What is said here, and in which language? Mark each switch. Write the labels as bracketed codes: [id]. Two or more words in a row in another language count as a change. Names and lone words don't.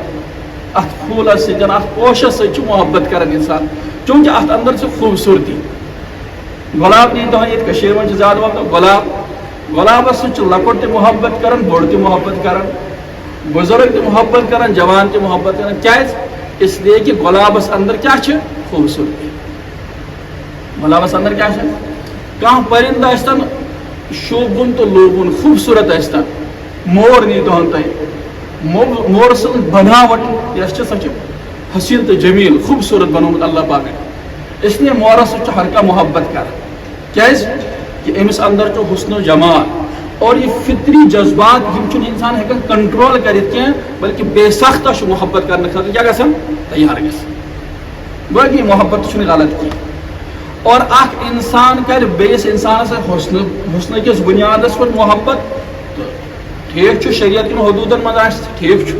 [ks] اتھ پھوٗلس سۭتۍ اتھ پوشس سۭتۍ چھُ محبت کران انسان چوٗنٛکہِ اتھ اندر چھِ خوٗبصوٗرتی. گۄلاب نی تُہۍ ییٚتہِ کٔشیٖرِ منٛز چھِ زیادٕ وۄپدان گۄلابس سۭتۍ چھُ لۄکُٹ تہِ محبت کران بوٚڑ تہِ محبت کران بُزرگ تہِ محبت کران جوان تہِ محبت کران. کیٛازِ؟ [ur] اس لیے کہ [ks] گۄلابس اندر کیٛاہ چھِ خوٗبصوٗرتی. گۄلابس اندر کیٛاہ چھِ کانٛہہ پٔرِنٛدٕ ٲسۍتن شوٗبوُن تہٕ لوٗبوُن خوٗبصوٗرت ٲسۍتن. مور نی تُہُنٛد تُہۍ مور سٕنٛز بناوٹ یۄس چھِ سۄ چھِ حسیٖن تہٕ جمیٖل خوٗبصوٗرت بنومُت اللہ پاکن. [ur] اس لیے [ks] مورس سۭتۍ چھُ ہر کانٛہہ محبت کران. کیٛازِ کہ أمِس اندر چھُ حسن و جمال [ur] اور یہ فطری جذبات [ks] یم چھُنہٕ انسان ہیٚکان کنٹرول کٔرِتھ کینٛہہ بلکہ بے سختہ چھُ محبت کرنہٕ خٲطرٕ کیٛاہ گژھان تیار گژھان. گوٚو یہِ محبت چھُنہٕ غلط کینٛہہ. اور اکھ انسان کرِ بیٚیِس انسانس حسنہٕ کِس بُنیادس پٮ۪ٹھ محبت تہٕ ٹھیٖک چھُ شریعت کٮ۪ن حدوٗدن منٛز آسہِ ٹھیٖک چھُ.